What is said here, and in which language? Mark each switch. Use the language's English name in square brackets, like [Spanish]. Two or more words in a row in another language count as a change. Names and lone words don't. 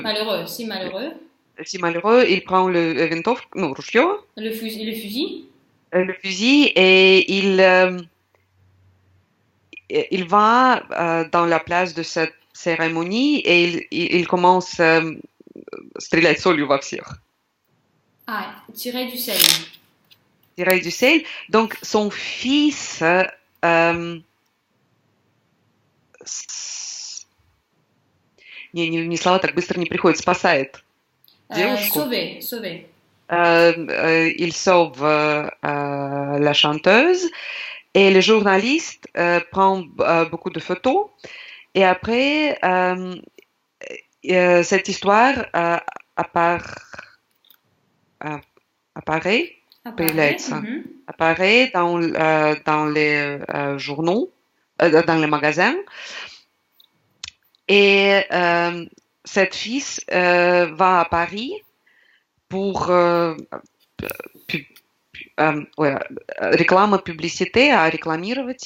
[French] Si malheureux. Si malheureux, il prend le ружье. Le fusil. Le fusil et il va dans la place de cette cérémonie et il commence à [Russian] стрелять солью во всех. [French] Tirer du sel. Tirer du sel. Donc, son fils... [Russian] не слова так быстро не приходят. Спасает девушку. [French] Sauver. Il sauve la chanteuse et le journaliste prend beaucoup de photos et après cette histoire apparaît dans les journaux, dans les magasins et cette fille va à Paris pour реклама, publicité, à рекламировать.